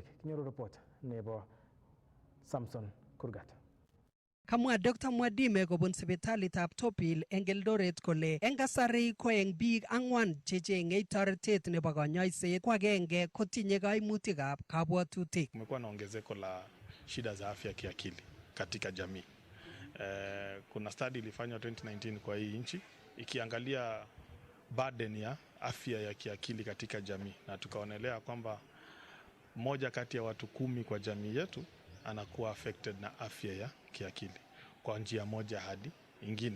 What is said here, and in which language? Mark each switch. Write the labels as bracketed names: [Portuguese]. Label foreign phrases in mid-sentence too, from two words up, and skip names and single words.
[Kalenjin] Kinyoru report nebo Samson Kurgat. Kamwa Dr. Mwadime kobun sipitalitab Topil eng Eldoret kole eng kasari ko eng biik 4 checheng'ei toretet nebo kanyoiset ko agenge kotinye kaimutikab kabwatutik. [Swahili] Kumekuwa na ongezeko la shida za afya kiakili katika jamii. Kuna study ilifanywa 2019 kwa hii nchi ikiangalia burden ya afya ya kiakili katika jamii, na tukaonelea kwamba moja kati ya watu 10 kwa jamii yetu anakuwa affected na afya ya kiakili kwa njia moja hadi ingine.